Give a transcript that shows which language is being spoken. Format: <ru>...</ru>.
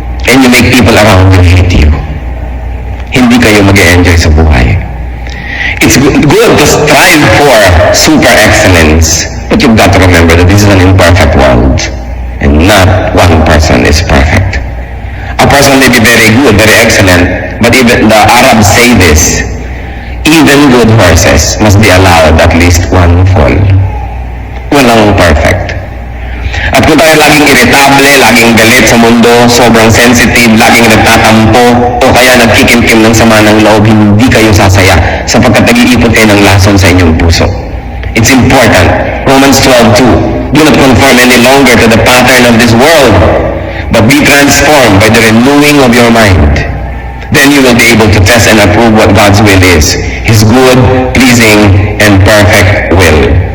<en>And you make people around you hate you.</en> <tl>Hindi kayo mag-enjoy sa buhay.</tl> <en>It's good to strive for super excellence. But you've got to remember that this is an imperfect world. And not one person is perfect. A person may be very good, very excellent, but even the Arabs say this, even good horses must be allowed at least one fall.</en> <tl>Walang perfect. At kung tayo laging irritable, laging galit sa mundo, sobrang sensitive, laging nagtatampo, o kaya nagkikimkim ng sama ng loob, hindi kayo sasaya sapagkat nag-iipon kayo ng lason sa inyong puso.</tl> <en>It's important. Romans 12:2. Do not conform any longer to the pattern of this world, but be transformed by the renewing of your mind. Then you will be able to test and approve what God's will is, His good, pleasing, and perfect will.</en>